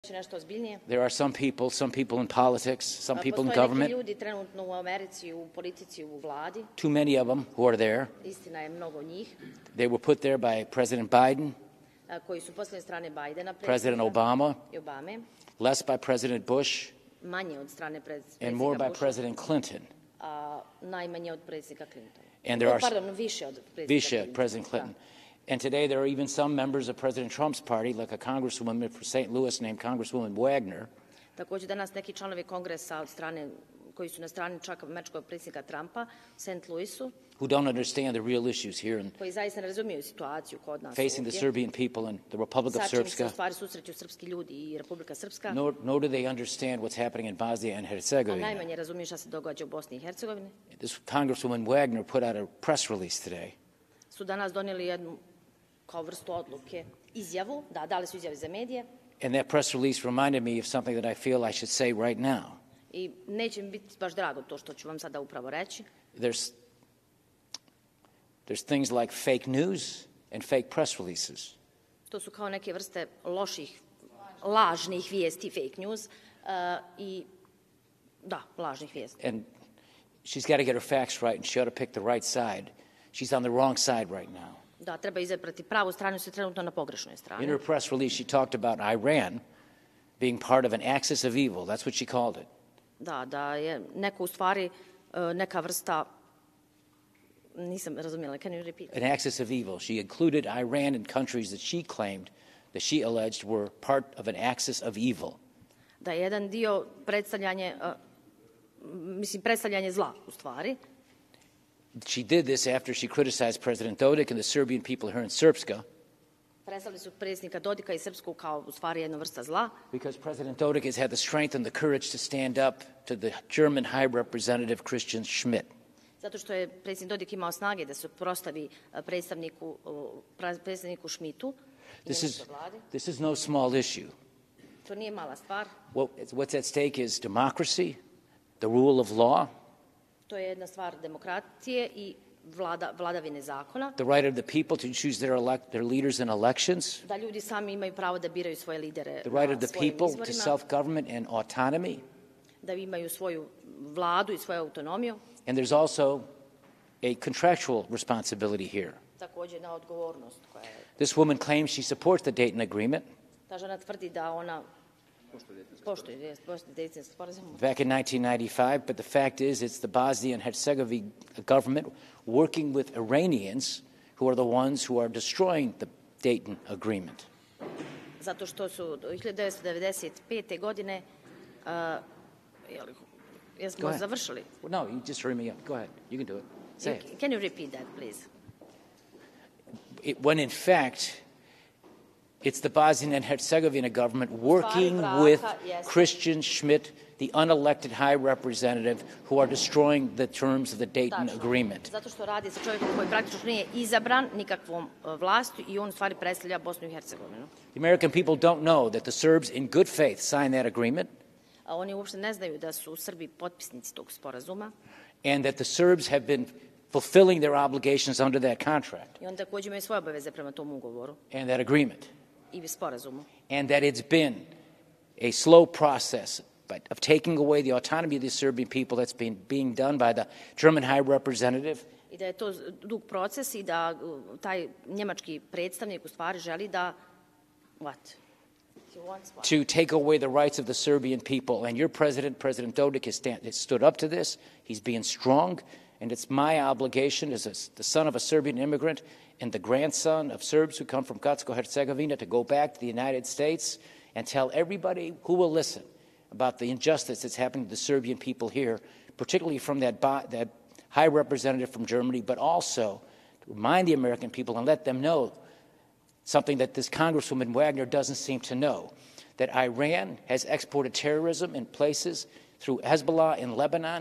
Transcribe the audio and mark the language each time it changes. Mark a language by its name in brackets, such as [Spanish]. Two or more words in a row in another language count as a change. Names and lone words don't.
[Bosnian] Nešto ozbiljnije. [English] There are some people in politics, some people in government. [Bosnian] Postoje neki ljudi trenutno u Americi, u politici, u vladi. [English] Too many of them who are there. [Bosnian] Istina je mnogo njih. [English] They were put there by President Biden, [Bosnian] koji su posljednje strane Bidena, [English] President Obama, [Bosnian] i Obame, [English] less by President Bush, [Bosnian] manje od strane predsjednika [English] and more by [Bosnian] Busha, [English] President Clinton. [Bosnian] a najmanje od predsjednika Clintona. [English] And there are [Bosnian] Pardon, više od predsjednika [English] President Clinton. And today there are even some members of President Trump's party, like a congresswoman from St. Louis named Congresswoman Wagner. [Bosnian] Također danas neki članovi kongresa od strane koji su na strani čak američkog predsjednika Trumpa, St. Louisu, [English] who don't understand the real issues here and [Bosnian] koji zaista ne razumiju situaciju kod nas [English] facing the Serbian people and the Republic of [Bosnian] sa čim se u [English] Srpska. [Bosnian] stvari susreću srpski ljudi i Republika Srpska. [English] Nor do they understand what's happening in Bosnia and [Bosnian] A [English] Herzegovina. [Bosnian] najmanje razumiju šta se događa u Bosni i Hercegovini. [English] This Congresswoman Wagner put out a press release today. [Bosnian] Su danas donijeli jednu kao vrstu odluke, izjavu, dali su izjave za medije. [English] And that press release reminded me of something that I feel I should say right now. [Bosnian] I neće mi biti baš drago to što ću vam sada upravo reći. [English] There's things like fake news and fake press releases. [Bosnian] To su kao neke vrste loših, lažnih vijesti, [English] fake news, [Bosnian] lažnih vijesti. [English] And she's got to get her facts right and she ought to pick the right side. She's on the wrong side right now. [Bosnian] Da, treba izabrati pravu stranu, se trenutno na pogrešnoj strani. [English] In her press release, she talked about Iran being part of an axis of evil. That's what she called it. [Bosnian] Da je neko u stvari neka vrsta, nisam razumjela, [English] can you repeat? An axis of evil. She included Iran in countries that she claimed, that she alleged were part of an axis of evil. [Bosnian] Da je jedan dio predstavljanje zla u stvari. [English] She did this after she criticized President Dodik and the Serbian people here in Srpska. [Bosnian] Predstavili su predsjednika Dodika i Srpsku kao u stvari jedna vrsta zla. [English] Because President Dodik has had the strength and the courage to stand up to the German High Representative Christian Schmidt. [Bosnian] Zato što je predsjednik Dodik imao snage da se prostavi predstavniku Schmidtu. [English] This is no small issue. [Bosnian] To nije mala stvar. [English] What's at stake is democracy, the rule of law. [Bosnian] To je jedna stvar demokratije i vladavine zakona. [English] The right of the people to choose their leaders in elections. [Bosnian] Da ljudi sami imaju pravo da biraju svoje lidere na [English] The [Bosnian] svojim [English] right of the people to self-government and autonomy. [Bosnian] Da imaju svoju vladu i svoju autonomiju. [English] And there's also a contractual responsibility here. [Bosnian] Također na odgovornost koja je. [English] This woman claims she supports the Dayton Agreement. [Bosnian] Ta žena tvrdi da ona poštuje Daytonski sporazum. [English] Back in 1995, but the fact is it's the Bosnia and Herzegovina government working with Iranians who are the ones who are destroying the Dayton Agreement. [Bosnian] Zato što su 1995. godine jesmo završili. [English] No, you just hurry me up. Go ahead. You can do it. Say it. Can you repeat that, please? When in fact it's the Bosnian and Herzegovina government working with Christian Schmidt, the unelected high representative, who are destroying the terms of the Dayton Agreement. [Bosnian] Zato što radi sa čovjekom koji praktično nije izabran nikakvom vlasti i on u stvari predstavlja Bosnu i Hercegovinu. [English] The American people don't know that the Serbs in good faith signed that agreement. [Bosnian] A oni uopšte ne znaju da su Srbi potpisnici tog sporazuma. [English] And that the Serbs have been fulfilling their obligations under that contract. [Bosnian] I oni također imaju svoje obaveze prema tom ugovoru. [English] And that agreement. [Bosnian] I sporazumu. [English] And that it's been a slow process of taking away the autonomy of the Serbian people that's being done by the German High Representative. [Bosnian] I da je to dug proces i da taj njemački predstavnik u stvari želi da [English] to take away the rights of the Serbian people. And your President Dodik, has stood up to this. He's being strong. And it's my obligation as the son of a Serbian immigrant and the grandson of Serbs who come from Herzegovina to go back to the United States and tell everybody who will listen about the injustice that's happening to the Serbian people here, particularly from that high representative from Germany, but also to remind the American people and let them know something that this Congresswoman Wagner doesn't seem to know, that Iran has exported terrorism in places through Hezbollah in Lebanon.